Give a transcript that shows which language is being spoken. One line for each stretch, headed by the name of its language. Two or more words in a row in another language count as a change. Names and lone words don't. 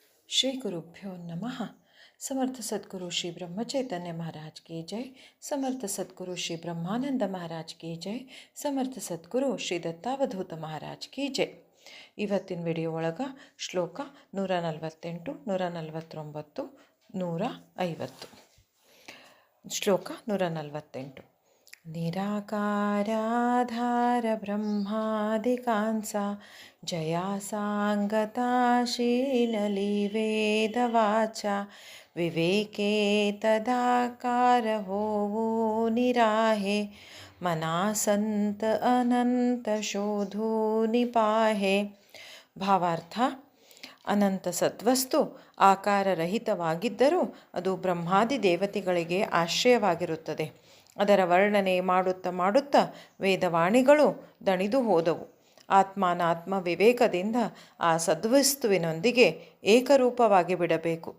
Hindi: श्री गुरुभ्यो नमः। समर्थ सद्गुरु श्री ब्रह्मचैतन्य महाराज की जय। समर्थ सद्गुरु श्री ब्रह्मानंद महाराज की जय। समर्थ सद्गुरु श्री दत्तावधूत महाराज की जय.
Kannada: ಇವತ್ತಿನ ವಿಡಿಯೋ ಒಳಗೆ ಶ್ಲೋಕ 148, 149, 150. ಶ್ಲೋಕ 148.
Marathi: निराकाराधार ब्रह्मादिकांसा जया सांगता शीललिवेदवाचा विवेके तदाकार होवो निराहे मनासंत अनंत शोधो निपाहे.
Kannada: ಭಾವಾರ್ಥ: ಅನಂತ ಸದ್ವಸ್ತು ಆಕಾರರಹಿತವಾಗಿದ್ದರೂ ಅದು ಬ್ರಹ್ಮಾದಿ ದೇವತೆಗಳಿಗೆ ಆಶ್ರಯವಾಗಿರುತ್ತದೆ. ಅದರ ವರ್ಣನೆ ಮಾಡುತ್ತಾ ವೇದವಾಣಿಗಳು ದಣಿದು ಹೋದವು. ಆತ್ಮಾನಾತ್ಮ ವಿವೇಕದಿಂದ ಆ ಸದ್ವಸ್ತುವಿನೊಂದಿಗೆ ಏಕರೂಪವಾಗಿ ಬಿಡಬೇಕು.